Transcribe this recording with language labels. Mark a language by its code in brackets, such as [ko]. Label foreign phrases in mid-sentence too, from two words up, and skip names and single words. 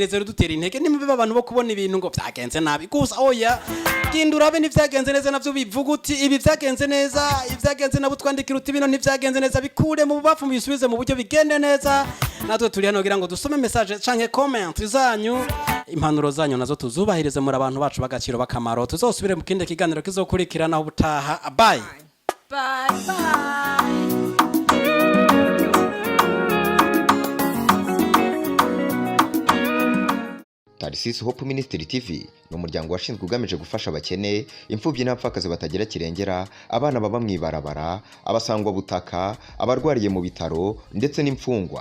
[rn] neza dutera intege nimube abantu bo kubona ibintu ngo vyagenze nabi gusa oya gindura be nivyagenze neza navyo bivuga uti ibi vyagenze neza ivyagenze nabo twandikira uti bino ntivyagenze neza bikure mu bubafu mubisubize mu buryo bigende neza natwe turi hano kugira ngo dusome message canke comment zanyu impanuro zanyu nazo tuzubahirize muri abantu bacu bagaciro bakamaro tuzosubire mu kindi kiganiro kizokurikirana ubutaha bye [en] Bye bye. [rw] Tarisisi Hope Ministry TV ni umuryango washinzwe ugamije gufasha abakene, imfubyi n'abapfakazi batagira kirengera, abana baba mwibarabara, abasangwa butaka, abarwariye mu bitaro ndetse n'imfungwa.